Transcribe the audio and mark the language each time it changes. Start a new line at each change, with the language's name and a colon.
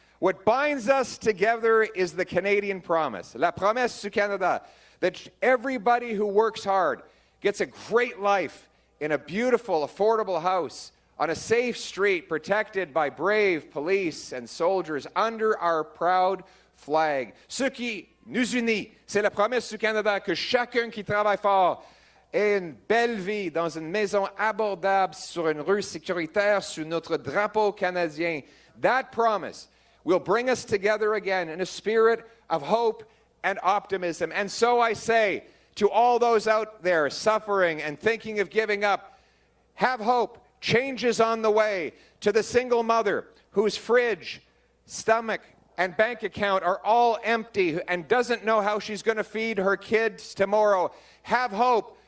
English: What binds us together is the Canadian promise,
French: la promesse du Canada,
English: that everybody who works hard gets a great life in a beautiful, affordable house on a safe street protected by brave police and soldiers under our proud flag.
French: Ce qui nous unit, c'est la promesse du Canada que chacun qui travaille fort ait une belle vie dans une maison abordable sur une rue sécuritaire sous notre drapeau canadien.
English: That promise will bring us together again in a spirit of hope and optimism. And so I say to all those out there suffering and thinking of giving up, have hope. Change is on the way. To the single mother whose fridge, stomach, and bank account are all empty and doesn't know how she's going to feed her kids tomorrow, have hope.